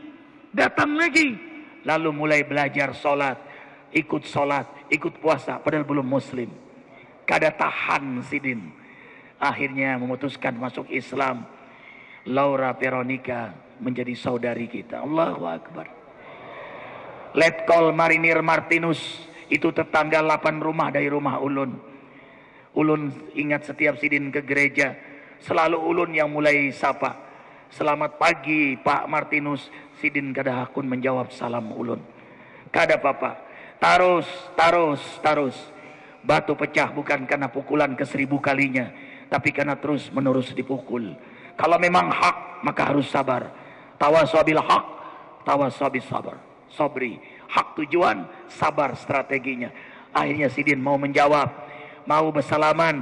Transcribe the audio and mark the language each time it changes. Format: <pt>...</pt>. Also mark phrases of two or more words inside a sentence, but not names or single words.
<id>Lalu mulai belajar sholat, ikut puasa, padahal belum muslim.</id> <bjn>Kada tahan Sidin.</bjn> <id>Akhirnya memutuskan masuk Islam. Laura Veronica menjadi saudari kita.</id> <ar>Allahu Akbar.</ar> <id>Letkol Marinir Martinus, itu tetangga 8 rumah dari rumah ulun. Ulun ingat setiap Sidin ke gereja, selalu ulun yang mulai sapa.</id> <bjn>Selamat pagi Pak Martinus. Sidin kada hakun menjawab salam ulun. Kada apa-apa. Tarus.</bjn> <id>Batu pecah bukan karena pukulan ke 1000 kalinya, tapi karena terus menerus dipukul. Kalau memang hak, maka harus sabar.</id> <ar>Tawasabil hak, tawasabil sabar.</ar> <id>Sabri, hak tujuan, sabar strateginya. Akhirnya Sidin mau menjawab, mau bersalaman.</id>